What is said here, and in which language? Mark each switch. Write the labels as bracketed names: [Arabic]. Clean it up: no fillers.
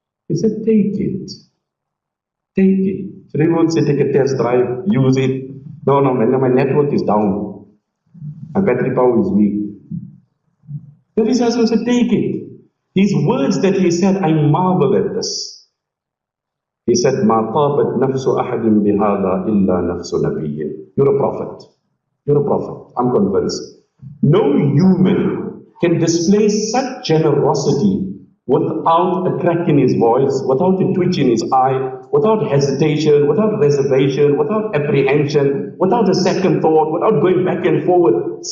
[English] He said, take it. Take it. So he won't say take a test drive, use it. No, man, my network is down. My battery power is weak. Nabi Sallallahu Alaihi Wasallam said, take it. His words that he said, I marvel at this. He said, [Arabic] مَا طَابَتْ نَفْسُ أَحَدٍ بِهَذَا إِلَّا نَفْسُ نَبِيٍّ. [English] You're a prophet. You're a prophet. I'm convinced. No human can display such generosity without a crack in his voice, without a twitch in his eye, without hesitation, without reservation, without apprehension, without a second thought, without going back and forward.